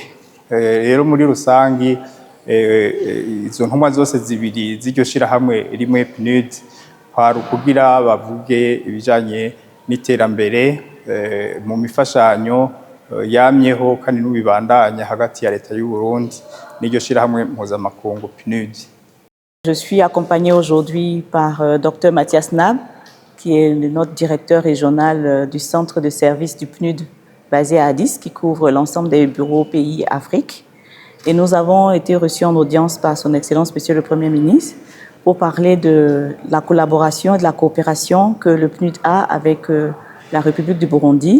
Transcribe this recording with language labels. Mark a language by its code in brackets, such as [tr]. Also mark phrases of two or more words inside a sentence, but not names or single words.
[rn] Rero muri rusangi izo ntumwa zose zibiri z'iryo shirahamwe rimwe PNUD hari kugira bavuge ibijanye n'iterambere mu mifashanyo yamyeho kandi n'ubibandanya hagati ya leta y'u Burundi n'iryo shirahamwe mpuzamakungu PNUD. [fr] Je suis accompagnée aujourd'hui par Dr Mathias Nab, qui est notre directeur régional du centre de service du PNUD basé à Addis, qui couvre l'ensemble des bureaux pays Afrique. Et nous avons été reçus en audience par son Excellence Monsieur le Premier ministre pour parler de la collaboration et de la coopération que le PNUD a avec la République du Burundi.